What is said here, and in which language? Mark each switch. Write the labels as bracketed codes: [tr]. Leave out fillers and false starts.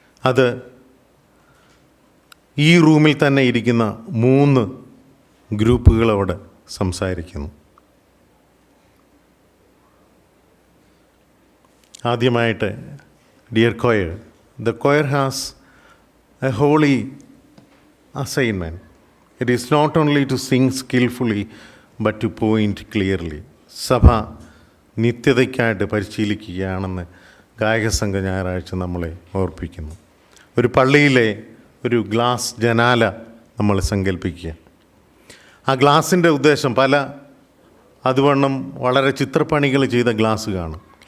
[ml] അത് ഈ റൂമിൽ തന്നെ ഇരിക്കുന്ന 3 ഗ്രൂപ്പുകളോട് സംസാരിക്കുന്നു. ആദ്യമായിട്ട്, [en] Dear choir, the choir has a holy assignment. It is not only to sing skillfully but to point clearly. [ml] സഭ നിത്യതയ്ക്കായിട്ട് പരിശീലിക്കുകയാണെന്ന് ഗായകസംഘ ഞായറാഴ്ച നമ്മളെ ഓർപ്പിക്കുന്നു. ഒരു പള്ളിയിലെ ഒരു ഗ്ലാസ് ജനാല നമ്മൾ സങ്കല്പിക്കുക. ആ ഗ്ലാസിൻ്റെ ഉദ്ദേശം അതുവണ്ണം വളരെ ചിത്രപ്പണികൾ ചെയ്ത ഗ്ലാസ് കാണും.